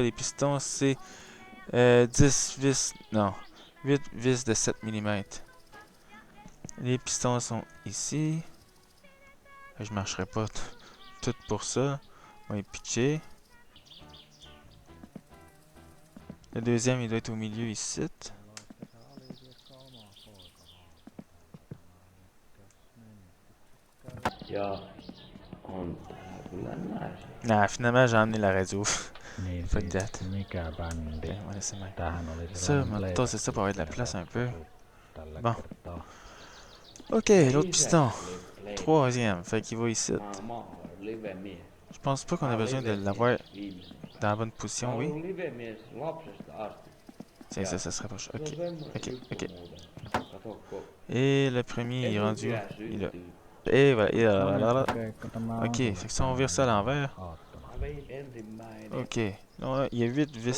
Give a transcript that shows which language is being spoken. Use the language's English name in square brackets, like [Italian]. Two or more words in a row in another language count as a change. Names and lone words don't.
[French] Les pistons, c'est 10 vis, non, 8 vis de 7 mm. Les pistons sont ici. Je marcherai pas tout pour ça. On va les pitcher. Le deuxième, il doit être au milieu ici. [Finnish] Ja on täällä kyllä näin. [French] Nah, finalement, j'ai emmené la radio. [Finnish] Niin Fuck siitä, that. mikä bändi. [French] Ok, on va laisser même. [Finnish] Tämähän oli [French] Ça, [Finnish] sellainen [French] maintenant, c'est ça pour avoir de la playback place un peu. [Finnish] tällä [French] Bon. [Finnish] kertaa. [French] Ok, l'autre piston. Troisième, fait qu'il va ici. [Finnish] Mä oon live-mies. [French] Je pense pas qu'on a besoin de l'avoir dans la bonne position, oui. [Finnish] Live-mies lapsesta asti. [French] Tiens, ça se rapproche. Ok, ok, ok. [Finnish] Kato, [French] Et le premier, il est rendu. [Finnish] Etupiä [French] Il a. [Finnish] syntyy. [French] Et voilà, et là. [Finnish] Keikka tämä on [French] Ok, fait que si on vire ça à l'envers. [Finnish] aattona. Mä vein ensimmäinen. [French] Ok, non, il y a 8 vis.